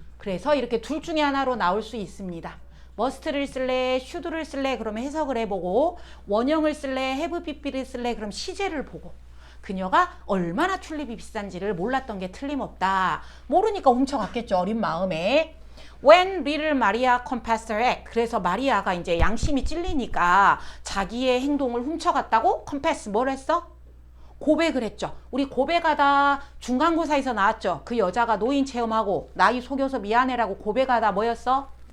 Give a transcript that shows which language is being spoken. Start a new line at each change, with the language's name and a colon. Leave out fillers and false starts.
Korean: 그래서 이렇게 둘 중에 하나로 나올 수 있습니다. must를 쓸래, should를 쓸래, 그러면 해석을 해보고, 원형을 쓸래, have pp를 쓸래, 그럼 시제를 보고, 그녀가 얼마나 튤립이 비싼지를 몰랐던 게 틀림없다. 모르니까 훔쳐갔겠죠, 어린 마음에.
English: When little Maria confessed her act.
Korean: 그래서 마리아가 이제 양심이 찔리니까 자기의 행동을 훔쳐갔다고 confess 뭘 했어? 고백을 했죠. 우리 고백하다 중간고사에서 나왔죠. 그 여자가 노인 체험하고 나이 속여서 미안해라고 고백하다 뭐였어?